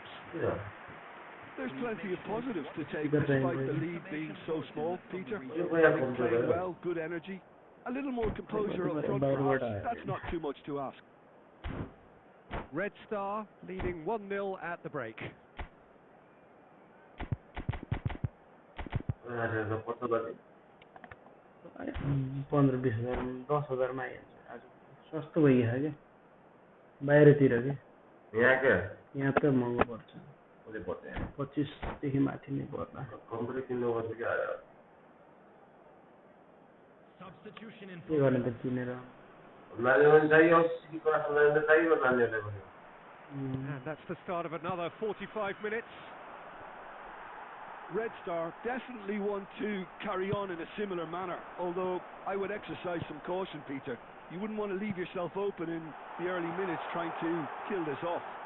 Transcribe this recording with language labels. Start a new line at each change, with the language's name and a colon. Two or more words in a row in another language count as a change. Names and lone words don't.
English: There's plenty of positives to take despite the lead being so small, Peter. Playing well, good energy. A little more composure up front, perhaps. That's not too much to ask. Red Star leading 1-0 at the break.
Hindi: पंद्रह बीस हजार
Nepali: 10,000 में आज सस्तो भइहाल्यो क्या बाहिरतिर के यहाँ क्या यहाँ त महँगो पर्छ 25 देखि माथि नै पर्ला कम्प्युटर किन्नु पर्छ के आयो के गर्ने त किनेर नानीहरुलाई चाहियो सिटी क्लासमा चाहियो नानीहरुलाई पनि
English: And that's the start of another 45 minutes. Red Star definitely want to carry on in a similar manner, although I would exercise some caution, Peter. You wouldn't want to leave yourself open in the early minutes trying to kill this off.